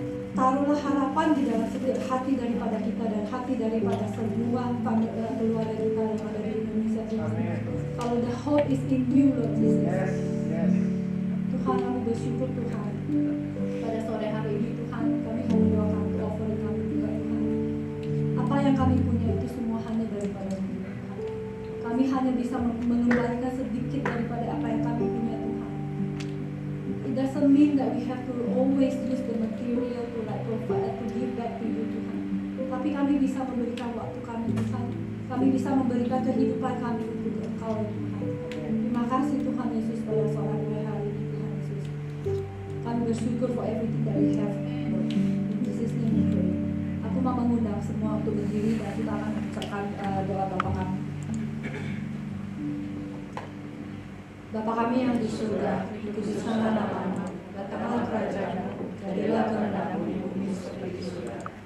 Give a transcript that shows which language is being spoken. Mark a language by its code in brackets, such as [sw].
[id] Taruhlah harapan di dalam setiap hati daripada kita dan hati daripada semua keluarga kita yang ada di Indonesia, Tuhan. Kalau [en] the hope is in you, Lord Jesus. [id] Tuhan, kami bersyukur, Tuhan. Pada sore hari ini, Tuhan, kami mau mendoakan untuk offering kami juga, Tuhan. Apa yang kami punya itu semua hanya daripada Tuhan. Kami hanya bisa mengembalikan sedikit daripada apa yang kami punya, Tuhan. [en] It doesn't mean that we have to always use the material to like provide, to give back to you, Tuhan. [id] Tapi kami bisa memberikan waktu kami, Tuhan. Kami bisa memberikan kehidupan kami untuk Engkau, Tuhan. Terima kasih, Tuhan Yesus, pada sore hari ini, Tuhan Yesus. Kami bersyukur [en] for everything that we have. In Jesus' name we pray. [id] Aku mau mengundang semua untuk berdiri dan kita akan mengucapkan doa Bapa kami. Bapa kami yang di surga, dikuduskanlah namamu, datanglah kerajaan-mu, jadilah kehendakmu di bumi seperti di surga.